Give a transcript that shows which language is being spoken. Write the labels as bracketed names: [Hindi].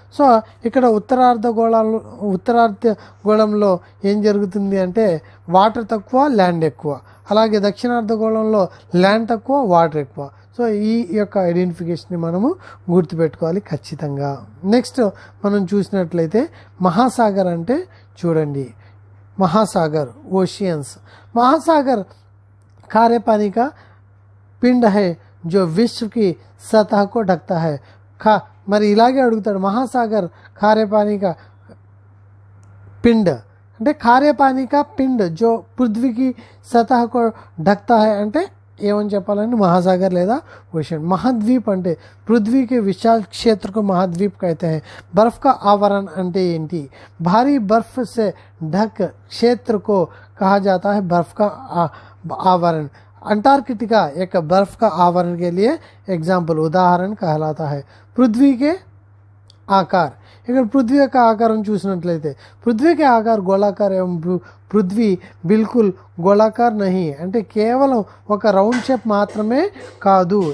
[Telugu] So ఇక్కడ ఉత్తరార్ధ గోళంలో ఏం జరుగుతుంది అంటే వాటర్ తక్కువ, ల్యాండ్ ఎక్కువ. అలాగే దక్షిణార్ధగోళంలో ల్యాండ్ తక్కువ, వాటర్ ఎక్కువ. సో ఈ యొక్క ఐడెంటిఫికేషన్ని మనము గుర్తుపెట్టుకోవాలి ఖచ్చితంగా. నెక్స్ట్ మనం చూసినట్లయితే మహాసాగర్ అంటే చూడండి, महासागर ओशियंस. [Hindi] महासागर खारे पानी का पिंड है जो विश्व की सतह को ढकता है. [Telugu] మరి ఇలాగే అడుగుతాడు, [Hindi] మహాసాగర్ खारे पानी का पिंड అంటే खारे पानी का पिंड जो पृथ्वी की सतह को ढकता है [Telugu] అంటే ఏమని చెప్పాలంటే [Hindi] महासागर లేదా ओशन. महाद्वीप అంటే पृथ्वी के विशाल क्षेत्र को महाद्वीप कहते हैं. बर्फ का आवरण [Telugu] అంటే ఏంటి? [Hindi] भारी बर्फ से ढक क्षेत्र को कहा जाता है बर्फ का आवरण. अंटार्कटिका एक बर्फ का आवरण के लिए एग्जाम्पल उदाहरण कहलाता है. पृथ्वी के आकार, [Telugu] ఇక్కడ పృథ్వీ యొక్క ఆకారం చూసినట్లయితే పృథ్వీ [Hindi] के आकार गोलाकार एवं [Telugu] పృథ్వీ [Hindi] बिल्कुल गोलाकार नहीं [Telugu] అంటే కేవలం ఒక రౌండ్ షేప్ మాత్రమే కాదు.